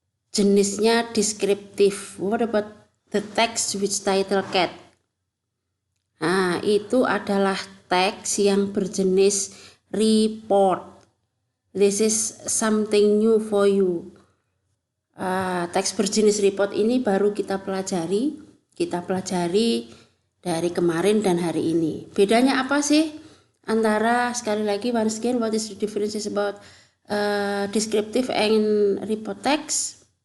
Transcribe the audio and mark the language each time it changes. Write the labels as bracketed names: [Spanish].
[English] What about the text which title Cat? [Indonesian] Itu adalah teks yang berjenis report. [English] This is something new for you. [Indonesian] Teks berjenis report ini baru kita pelajari dari kemarin dan hari ini. Bedanya apa sih antara, sekali lagi [English] once again, what is the differences about descriptive and report text?